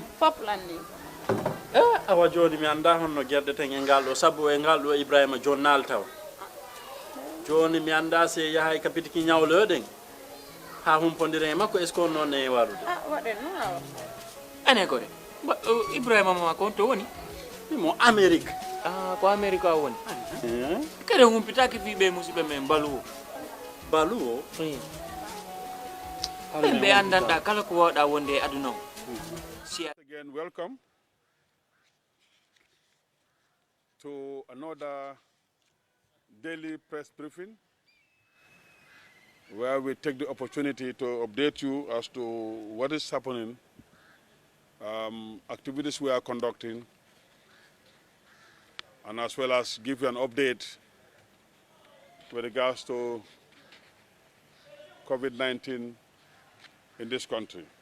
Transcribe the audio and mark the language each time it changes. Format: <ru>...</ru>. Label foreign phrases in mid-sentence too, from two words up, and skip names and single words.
<ff>fop lanni awa joni mi anda honno gerde ten e ngal ɗo sabu e ngal ɗo ibrahima jonnal taw joni mi anda se yahay kapitiki ñawloɗen ha humpodire e makko</ff> <fr>est ce que</fr> <ff>on noon e warude waɗen no awa ane ko de ibrahima mama ko to woni mo amérique ko amérique a woni kede humpitaki fiɓe musidɓe men baluwo baluwo ɓe andanɗa kala ko wawɗa wonde e aduna o</ff> <en>again welcome to another daily press briefing where we take the opportunity to update you as to what is happening, activities we are conducting, and as well as give you an update with regards to COVID-19 in this country.</en>